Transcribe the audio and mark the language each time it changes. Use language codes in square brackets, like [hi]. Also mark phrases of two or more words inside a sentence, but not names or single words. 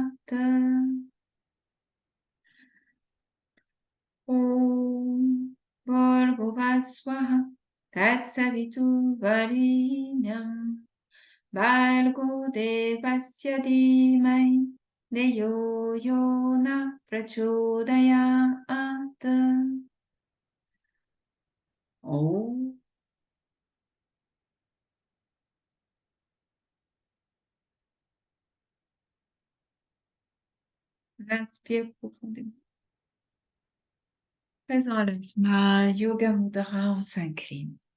[sa] Om Bhurvaswaha Tatsavitu Varinyam Bhargo Devasya Dhimahi Deyo Yona Prachodayat Oh, [fr] inspire profondément. Présent à l'ajna, [sa] Yoga Mudra, [fr] on s'incline.